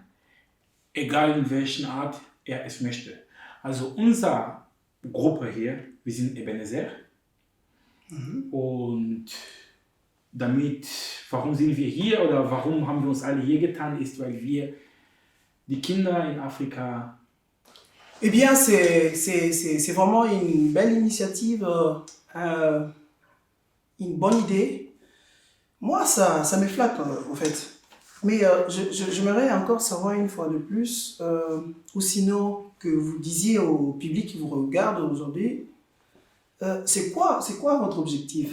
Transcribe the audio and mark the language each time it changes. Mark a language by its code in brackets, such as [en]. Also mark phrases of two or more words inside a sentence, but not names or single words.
[de] Egal in welcher Art er es möchte. Also unsere Gruppe hier, wir sind Ebenezer. Und damit, warum sind wir hier oder warum haben wir uns alle hier getan, ist, weil wir die Kinder in Afrika... [fr] Eh bien, c'est vraiment une belle initiative, une bonne idée. Moi, ça me flatte, en fait. Mais j'aimerais encore savoir une fois de plus, ou sinon que vous disiez au public qui vous regarde aujourd'hui, c'est quoi votre objectif?